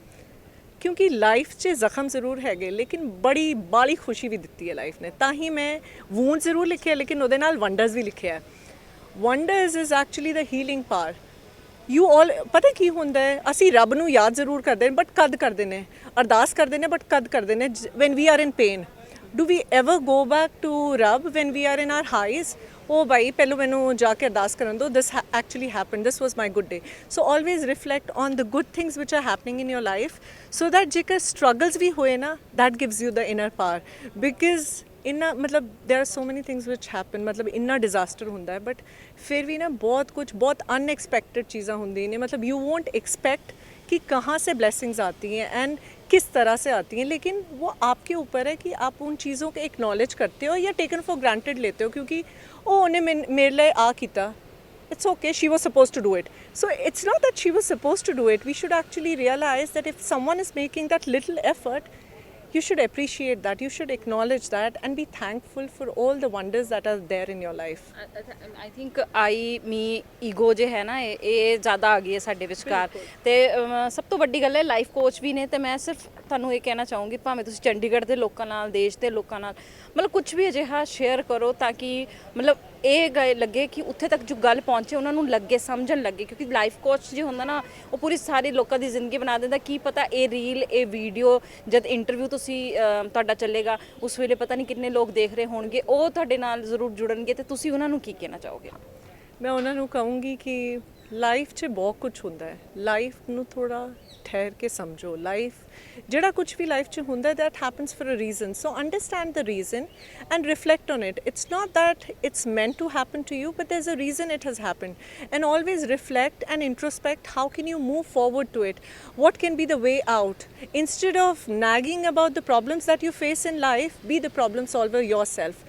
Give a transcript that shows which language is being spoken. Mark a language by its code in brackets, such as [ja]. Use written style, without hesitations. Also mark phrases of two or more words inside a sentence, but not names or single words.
[pa] ਕਿਉਂਕਿ ਲਾਈਫ 'ਚ ਜ਼ਖਮ ਜ਼ਰੂਰ ਹੈਗੇ ਲੇਕਿਨ ਬੜੀ ਬਾਲੀ ਖੁਸ਼ੀ ਵੀ ਦਿੱਤੀ ਹੈ ਲਾਈਫ ਨੇ। ਤਾਂ ਹੀ ਮੈਂ ਵੂੰਡ ਜ਼ਰੂਰ ਲਿਖਿਆ ਲੇਕਿਨ ਉਹਦੇ ਨਾਲ ਵੰਡਰਸ ਵੀ ਲਿਖਿਆ ਹੈ। [en] Wonders is actually the healing power. You all [pa] ਪਤਾ ਕੀ ਹੁੰਦਾ ਹੈ, ਅਸੀਂ ਰੱਬ ਨੂੰ ਯਾਦ ਜ਼ਰੂਰ ਕਰਦੇ ਨੇ ਬਟ ਕਦ ਕਰਦੇ ਨੇ, ਅਰਦਾਸ ਕਰਦੇ ਨੇ ਬਟ ਕਦ ਕਰਦੇ ਨੇ, [en] when we are in pain. Do we ever go back to Rab when we are in our highs? [pa] Oh bhai, ਪਹਿਲੋਂ ਮੈਨੂੰ ਜਾ ਕੇ ਅਰਦਾਸ ਕਰਨ ਦਿਓ, [en] this actually happened, this was my good day. So always reflect on the good things which are happening in your life so that ਜੇਕਰ struggles [pa] ਵੀ ਹੋਏ ਨਾ, [en] that gives you the inner power. Because [pa] ਇੰਨਾ ਮਤਲਬ [en] there are so many things which happen, [pa] ਮਤਲਬ ਇੰਨਾ disaster ਹੁੰਦਾ ਹੈ ਬਟ ਫਿਰ ਵੀ ਨਾ ਬਹੁਤ ਕੁਝ ਬਹੁਤ unexpected ਚੀਜ਼ਾਂ ਹੁੰਦੀਆਂ ਨੇ। [hi] मतलब [en] you won't expect [hi] कि कहाँ से blessings आती हैं एंड किस तरह से आती हैं, लेकिन वो आपके ऊपर है कि आप उन चीज़ों को एक्नॉलेज करते हो या [en] taken for granted [hi] लेते हो क्योंकि ओ उन्हें मेरे लिए आ किया, [en] it's okay, she was supposed to do it. So it's not that she was supposed to do it. We should actually realize that if someone is making that little effort, you should appreciate that, you should acknowledge that and be thankful for all the wonders that are there in your life. I think me ego [pa] ਜੇ ਹੈ ਨਾ ਇਹ ਜ਼ਿਆਦਾ ਆ ਗਈ ਹੈ ਸਾਡੇ ਵਿਚਕਾਰ। ਤੇ ਸਭ ਤੋਂ ਵੱਡੀ ਗੱਲ ਹੈ [en] life coach [pa] ਵੀ ਨੇ। ਤੇ ਮੈਂ ਸਿਰਫ ਤੁਹਾਨੂੰ ਇਹ ਕਹਿਣਾ ਚਾਹੂੰਗੀ ਭਾਵੇਂ ਤੁਸੀਂ ਚੰਡੀਗੜ੍ਹ ਦੇ ਲੋਕਾਂ ਨਾਲ, ਦੇਸ਼ ਦੇ ਲੋਕਾਂ ਨਾਲ ਮਤਲਬ ਕੁਝ ਵੀ ਅਜਿਹਾ ਸ਼ੇਅਰ ਕਰੋ ਤਾਂ ਕਿ ਮਤਲਬ ਇਹ ਲੱਗੇ ਕਿ ਉੱਥੇ ਤੱਕ ਜੋ ਗੱਲ ਪਹੁੰਚੇ ਉਹਨਾਂ ਨੂੰ ਲੱਗੇ, ਸਮਝਣ ਲੱਗੇ। ਕਿਉਂਕਿ [en] life coach [pa] ਜੇ ਹੁੰਦਾ ਨਾ ਉਹ ਪੂਰੀ ਸਾਰੀ ਲੋਕਾਂ ਦੀ ਜ਼ਿੰਦਗੀ ਬਣਾ ਦਿੰਦਾ। ਕੀ ਪਤਾ ਇਹ ਰੀਲ, ਇਹ ਵੀਡੀਓ ਜਦ ਇੰਟਰਵਿਊ ਤੁਸੀਂ ਤੁਹਾਡਾ ਚੱਲੇਗਾ ਉਸ ਵੇਲੇ ਪਤਾ ਨਹੀਂ ਕਿੰਨੇ ਲੋਕ ਦੇਖ ਰਹੇ ਹੋਣਗੇ, ਉਹ ਤੁਹਾਡੇ ਨਾਲ ਜ਼ਰੂਰ ਜੁੜਨਗੇ। ਤੇ ਤੁਸੀਂ ਉਹਨਾਂ ਨੂੰ ਕੀ ਕਹਿਣਾ ਚਾਹੋਗੇ? ਮੈਂ ਉਹਨਾਂ ਨੂੰ ਕਹੂੰਗੀ ਕਿ ਲਾਈਫ 'ਚ ਬਹੁਤ ਕੁਝ ਹੁੰਦਾ ਹੈ, ਲਾਈਫ ਨੂੰ ਥੋੜ੍ਹਾ ਠਹਿਰ ਕੇ ਸਮਝੋ। ਲਾਈਫ ਜਿਹੜਾ ਕੁਝ ਵੀ ਲਾਈਫ 'ਚ ਹੁੰਦਾ [en] that happens for a reason, so understand the reason and reflect on it. It's not that it's meant to happen to you, but there's a reason it has happened, and always reflect and introspect how can you move forward to it, what can be the way out. Instead of nagging about the problems that you face in life, be the problem solver yourself.